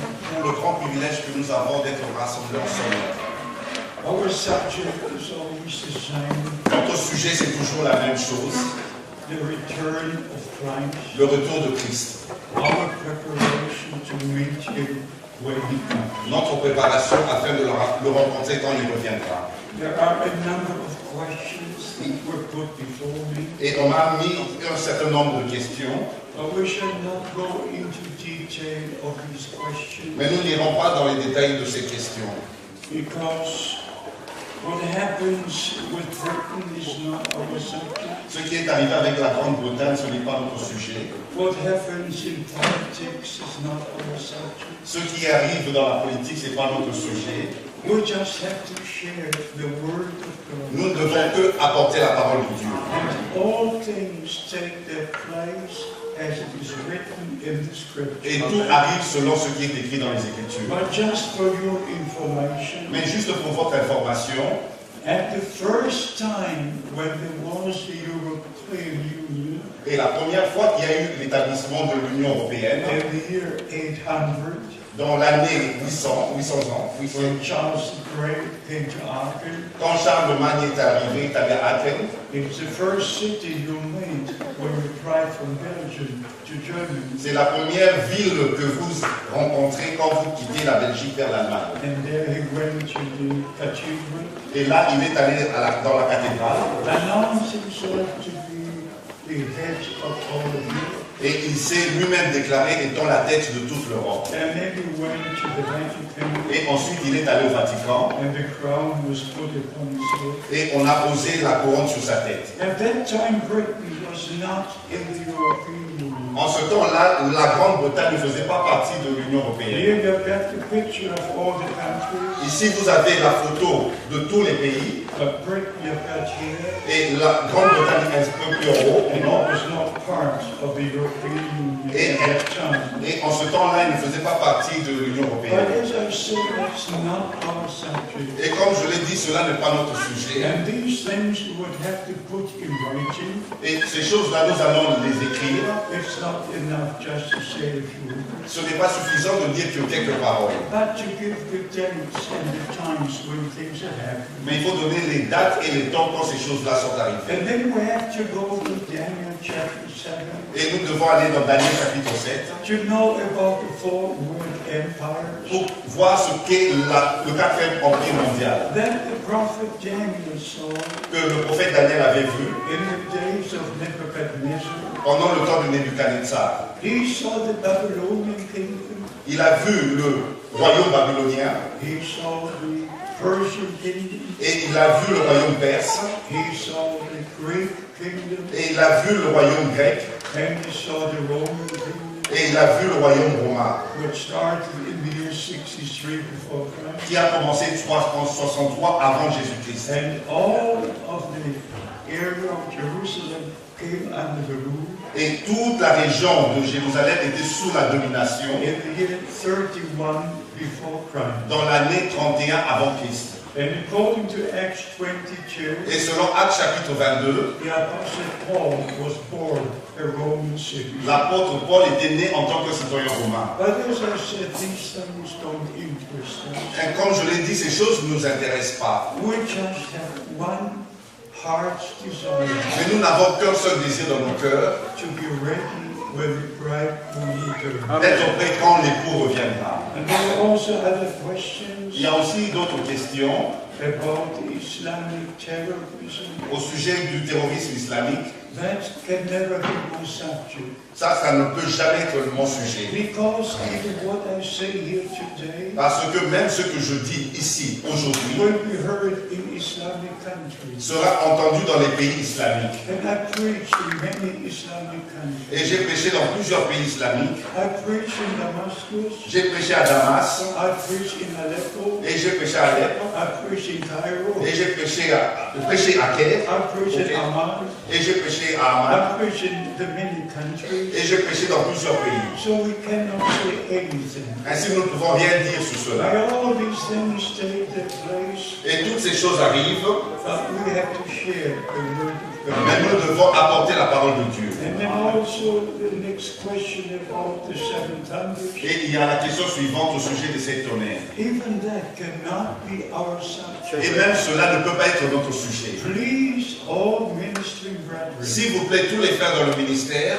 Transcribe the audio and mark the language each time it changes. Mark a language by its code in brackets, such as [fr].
[fr] Pour le grand privilège que nous avons d'être rassemblés ensemble. [en] Our subject is always the same. [fr] Notre sujet, c'est toujours la même chose. [en] The return of Christ. [fr] Le retour de Christ. [en] Our preparation to meet Him when He comes. [fr] Notre préparation afin de le rencontrer quand il reviendra. [en] There are a number of questions that were put before me. [fr] Et on m'a mis un certain nombre de questions. [en] But we shall not go into detail of these questions. [fr] Mais nous n'irons pas dans les détails de ces questions. [en] Because what happens with Britain is not our subject. [fr] Ce qui est arrivé avec la Grande-Bretagne, ce n'est pas notre sujet. [en] What happens in politics is not our subject. [fr] Ce qui arrive dans la politique, ce n'est pas notre sujet. [en] We just have to share the word of God. [fr] Nous ne devons que apporter la parole de Dieu. [en] And all things take their place as it is written in the scripture. [fr] Et tout arrive selon ce qui est écrit dans les Écritures. [en] But just for your information, [fr] Mais juste pour votre information, [en] at the first time when there was the European Union, [fr] et la première fois qu'il y a eu l'établissement de l'Union européenne, [en] in the year 800, [fr] dans l'année 800 ans, [en] when Charles the Great came to Aachen, [fr] quand Charlemagne est arrivé, il est allé à Athènes, [en] it's the first city you meet when you drive from Belgium to Germany. [fr] c'est la première ville que vous rencontrez quand vous quittez la Belgique vers l'Allemagne. [en] And there he went to the cathedral, [fr] Et là, il est allé dans la cathédrale, [en] announced himself to be the head of all of Europe. [fr] et il s'est lui-même déclaré étant la tête de toute l'Europe. [en] And then he went to the Vatican, [fr] Et ensuite, il est allé au Vatican, [en] and the crown was put upon his head. [fr] et on a posé la couronne sur sa tête. [en] At that time, Britain was not in the European Union. [fr] En ce temps-là, la Grande-Bretagne ne faisait pas partie de l'Union européenne. [en] Here you've got the picture of all the countries, [fr] Ici, vous avez la photo de tous les pays, [en] but Britain you've got here, [fr] et la Grande-Bretagne est un peu plus en haut, [en] and it [fr] non? [en] was not part of the European Union [fr] Et, [en] at that time. [fr] et en ce temps-là, il ne faisait pas partie de l'Union [en] But [fr] européenne. [en] as I said, that's not our subject. [fr] Et comme je l'ai dit, cela n'est pas notre sujet. [en] And these things we would have to put in writing. [fr] Et ces choses-là, nous allons les écrire. [en] It's not enough just to say a few words, [fr] Ce n'est pas suffisant de dire que quelques paroles. [en] but to give the dates and the times when things are happening. [fr] Mais il faut donner les dates et les temps quand ces choses-là sont arrivées. [en] And then we have to go to Daniel chapter 7 [fr] Et nous devons aller dans Daniel chapitre 7 [en] to know about the four world empires [fr] pour voir ce qu'est le quatrième empire mondial [en] that the prophet Daniel saw [fr] que le prophète Daniel avait vu [en] in the days of Nebuchadnezzar. [fr] pendant le temps de Nebuchadnezzar. [en] He saw the Babylonian kingdom. [fr] Il a vu le royaume babylonien [en] He saw the Persian kingdom. [fr] et il a vu le royaume perse [en] He saw the Greek kingdom. [fr] et il a vu le royaume grec [en] And he saw the Roman kingdom, [fr] et il a vu le royaume romain [en] which started in the year 63 before Christ. [fr] qui a commencé 363 avant Jésus-Christ. [en] And all of the area of Jerusalem came under the rule. [fr] Et toute la région de Jérusalem était sous la domination [en] In the year 31 before Christ. [fr] dans l'année 31 avant Christ. [en] And according to Acts 22, [fr] Et selon Actes chapitre 22, [en] the Apostle Paul was born a Roman citizen. [fr] l'apôtre Paul était né en tant que citoyen romain. [en] But as I said, these things don't interest us. [fr] Et comme je l'ai dit, ces choses ne nous intéressent pas. [en] We just have one heart's desire [fr] Mais nous n'avons qu'un seul désir dans nos cœurs, [en] to be ready when the bridegroom returns. [fr] d'être prêt quand l'époux reviendra. [en] And there are also other questions [fr] Il y a aussi d'autres questions [en] about Islamic terrorism [fr] au sujet du terrorisme islamique. [en] that can never be my subject. [fr] Ça ne peut jamais être mon sujet. [en] Because even what I say here today [fr] Parce que même ce que je dis ici, aujourd'hui, [en] will be heard in Islamic countries. [fr] sera entendu dans les pays islamiques. [en] And I preach in many Islamic countries. [fr] Et j'ai prêché dans plusieurs pays islamiques. [en] I preach in Damascus. [fr] J'ai prêché à Damas, [en] I preach in Aleppo. [fr] et j'ai prêché à Alep, [en] I preach in Cairo. [fr] et j'ai prêché à Kiev, [en] I preach in Amman. [fr] et j'ai prêché à Amman, [en] I preach in the many countries. [fr] et j'ai prêché dans plusieurs pays. [en] So we cannot say anything. [fr] Ainsi, nous ne pouvons rien dire sur cela. [en] By all these things take their place, [fr] Et toutes ces choses arrivent, [en] we have to share the word of God. [fr] mais nous devons apporter la parole de Dieu. [en] And then also the next question about the seven thunders. [fr] Et il y a la question suivante au sujet de ces tonnerres. [en] Even that cannot be our subject. [fr] Et même cela ne peut pas être notre sujet. [en] Please, all ministering brethren, [fr] S'il vous plaît, tous les frères dans le ministère,